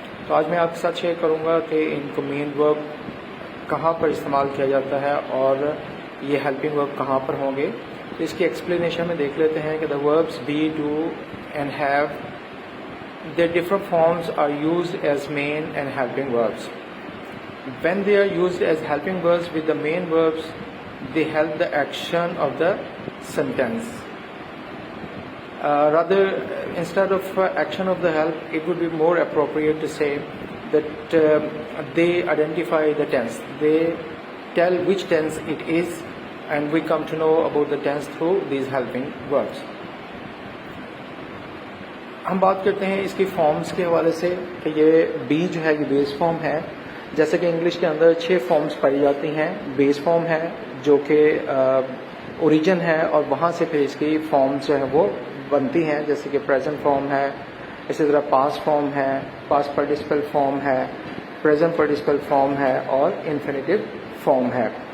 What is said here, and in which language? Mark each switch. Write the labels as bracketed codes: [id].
[ur] تو آج میں آپ کے ساتھ شیئر کروں گا کہ ان کو مین ورب کہاں پر استعمال کیا جاتا ہے اور یہ ہیلپنگ ورب کہاں پر ہوں گے. تو اس کی ایکسپلینیشن میں دیکھ لیتے ہیں کہ [en] The verbs be, do and have, their different forms are used as main and helping verbs. When they are used as helping verbs with the main verbs, they help the action of the sentence. Rather, instead of action of the help, it would be more appropriate to say that they identify the tense. They tell which tense it is, and we come to know about the tense through these helping verbs. [ur] ہم بات کرتے ہیں اس کی forms کے حوالے سے کہ یہ بی جو ہے یہ بیس فارم ہے. جیسے کہ انگلش کے اندر 6 فارمز پائی جاتی ہیں. بیس فارم ہے جو کہ اوریجن ہے، اور وہاں سے پھر اس کی فارمز جو ہے وہ بنتی ہیں، جیسے کہ پریزنٹ فارم ہے، اسی طرح پاسٹ فارم ہے، پاسٹ پارٹیسپل فارم ہے، پریزنٹ پارٹیسپل فارم ہے، اور انفینیٹیو فارم ہے.